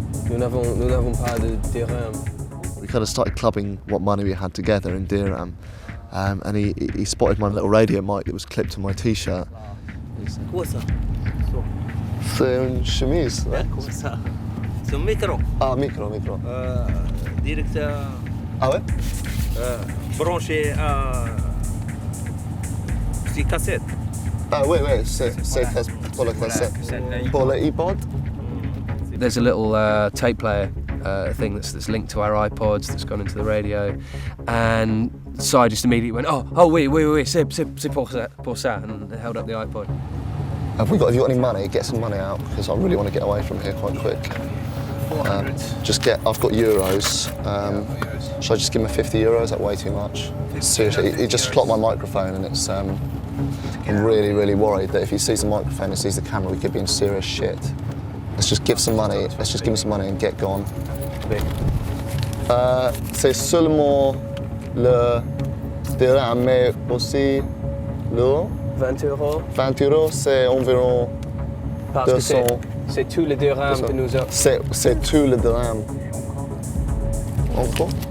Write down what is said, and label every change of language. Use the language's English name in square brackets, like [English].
[French] Nous n'avons pas de dirham. [English] We kind of started clubbing what money we had together in dirham, and he spotted my little radio mic that was clipped to my t-shirt. [French] Quoi ça? C'est une chemise. Ouais. Comme ça. C'est un micro. Ah, micro. Direct Ah ouais? branché à petite cassette. Ah oui, c'est pour la cassette. Pour le iPod? There's a little tape player thing that's linked to our iPods that's gone into the radio, and Sai just immediately went, oui, c'est pour ça, and held up the iPod. [English] Have you got any money? Get some money out, because I really want to get away from here quite quick. 400. I've got euros. Should I just give him 50 euros? That's way too much. Seriously, he just clocked my microphone, and it's. I'm really, really worried that if he sees the microphone and sees the camera, we could be in serious shit. Let's just give some money. Let's just give him some money and get gone. [French] C'est seulement le dirham, mais aussi l'euro. 20 euros. 20 euros, c'est environ Parce 200. que c'est tout le dirham que nous avons. C'est tout le dirham. Encore?